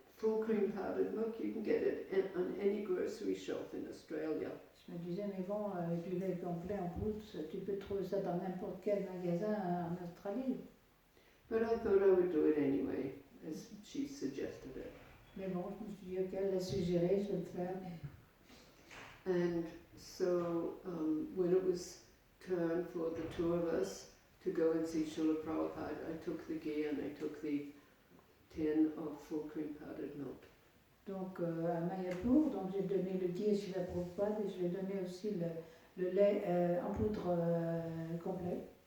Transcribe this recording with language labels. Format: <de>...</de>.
<en>Full cream powdered milk? You can get it on any grocery shelf in Australia.</en> <fr>Je me disais, mais bon, du lait complet en poudre, tu peux trouver ça dans n'importe quel magasin en Australie.</fr> <en>But I thought I would do it anyway, as she suggested it.</en> <fr>Mais bon, je me suis dit, ok, elle l'a suggéré, je vais le faire.</fr> <en>And so when it was turn for the 2 of us to go and see Srila Prabhupada, I took the ghee and I took the tin of full cream powdered milk.</en> <fr>Donc à Mayapur, donc j'ai donné le ghee à Srila Prabhupada et je lui ai donné aussi le lait en poudre complet.</fr>